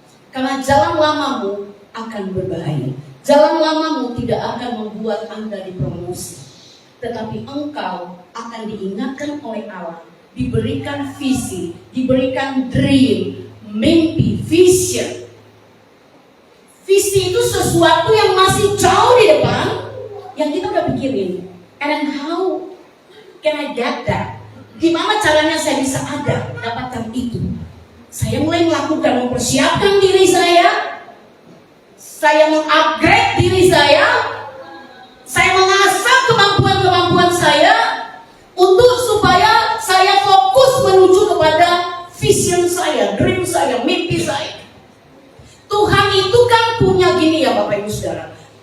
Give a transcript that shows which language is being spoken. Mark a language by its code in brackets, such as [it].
[id] Karena jalan lamamu akan berbahaya. Jalan lamamu tidak akan membuat Anda dipromosi, tetapi engkau akan diingatkan oleh Allah, diberikan visi, diberikan dream, mimpi, vision. Visi itu sesuatu yang masih jauh di depan, yang kita udah pikirin. [en] And then how can I get that? [id] Gimana caranya saya bisa dapatkan itu? Saya mulai melakukan, mempersiapkan diri saya mengupgrade diri saya mengasah kemampuan-kemampuan saya untuk supaya saya fokus menuju kepada vision saya, dream saya, mimpi saya. Tuhan itu kan punya gini ya Bapak Ibu Saudara,